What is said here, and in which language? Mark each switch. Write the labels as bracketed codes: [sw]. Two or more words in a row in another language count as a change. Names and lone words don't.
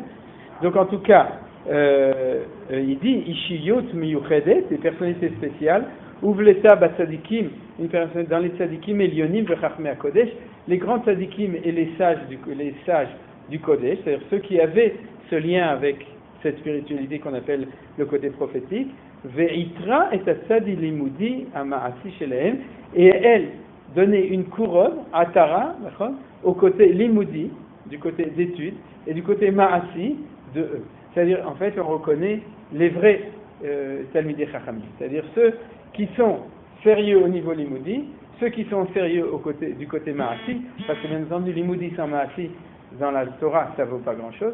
[fr] Donc, en tout cas, il dit [he] אישיות מיוחדת, [fr] des personnalités spéciales, [he] ובלטה בצדיקים, [fr] une personne dans les [he] צדיקים עליונים וחכמי קודש, [fr] les grands tzadikim et les sages du Kodesh, c'est-à-dire ceux qui avaient ce lien avec cette spiritualité qu'on appelle le côté prophétique, [he] ועיטרה את הצד הלימודי והמעשי שלהם, [fr] et elle donnait une couronne à Tara, au côté limudi, du côté d'études, et du côté ma'asi de eux. C'est-à-dire, en fait, on reconnaît les vrais [he] תלמידי חכמים, [fr] c'est-à-dire ceux qui sont sérieux au niveau limoudi, ceux qui sont sérieux du côté Maasi, parce que bien entendu, limoudi sans Maasi, dans la Torah, ça vaut pas grand-chose.